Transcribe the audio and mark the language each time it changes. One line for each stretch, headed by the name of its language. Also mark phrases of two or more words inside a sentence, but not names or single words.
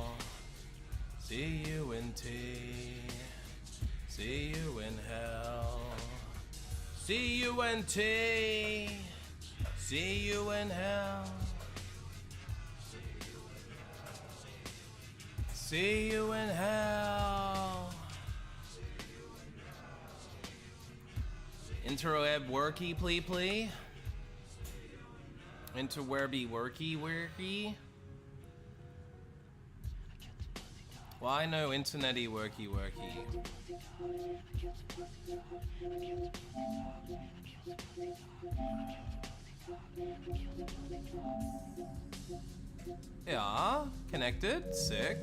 English: C-U-N-T. See you in hell. C-U-N-T. See you in hell. See you in hell. Interweb worky, plea. Interwebby worky. Well, I know internety worky. Yeah, connected, sick.